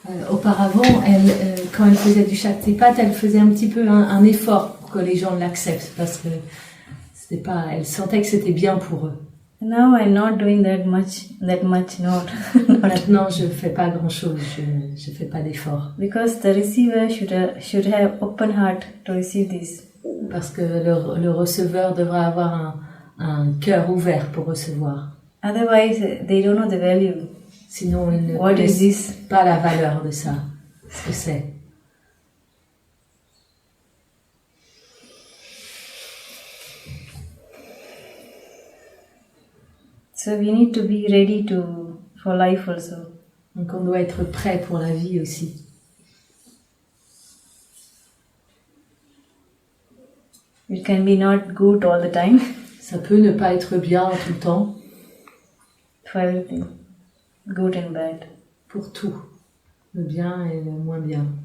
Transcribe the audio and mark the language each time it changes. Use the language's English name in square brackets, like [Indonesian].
[French] Auparavant, quand elle faisait du Shaktipat, elle faisait un petit peu un effort pour que les gens l'acceptent parce que c'était pas, elle sentait que c'était bien pour eux. [English] Now I'm not doing that much, not. [French] Maintenant, je fais pas grand chose, je fais pas d'effort. [English] Because the receiver should have open heart to receive this. [French] Parce que le receveur devrait avoir un cœur ouvert pour recevoir. [English] Otherwise, they don't know the value. [French] Sinon, ils ne [English] What is [French] connaissent [English] this? [French] pas la valeur de ça, ce que c'est. [English] So we need to be ready for life also. [French] Donc on doit être prêt pour la vie aussi. [English] It can be not good all the time. [French] Ça peut ne pas être bien tout le temps. [English] For everything. Good and bad. [French] Pour tout. Le bien et le moins bien.